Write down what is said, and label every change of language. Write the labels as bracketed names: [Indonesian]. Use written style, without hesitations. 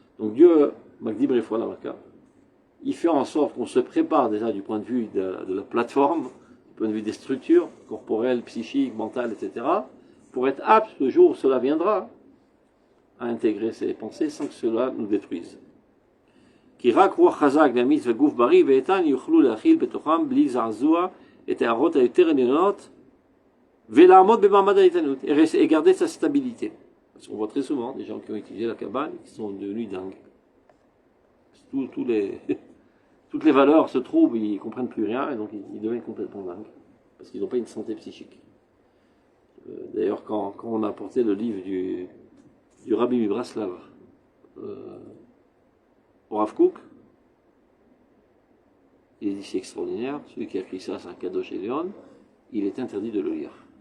[French] Donc Dieu, Magdi Brefwa Lamaka, il fait en sorte qu'on se prépare déjà du point de vue de la plateforme, du point de vue des structures corporelles, psychiques, mentales, etc., pour être apte le jour où cela viendra à intégrer ces pensées sans que cela nous détruise. [Hebrew] כי רק רוח חזק ואמיץ וגוף בריא ואיתן יוכלו להכיל בתוכם בלי זעזוע את ההערות היותר עליונות ולעמוד במעמד האיתנות [French] et garder sa stabilité. Parce qu'on voit très souvent des gens qui ont étudié la Kabbale qui sont devenus dingues. Toutes les valeurs se trouvent, ils ne comprennent plus rien et donc ils deviennent complètement dingues parce qu'ils n'ont pas une santé psychique. D'ailleurs, quand on a apporté le livre du Rabbi Mibraslav au Rav Kook, il dit c'est extraordinaire, celui qui a écrit ça c'est un cadeau chez Léon, il est interdit de le lire.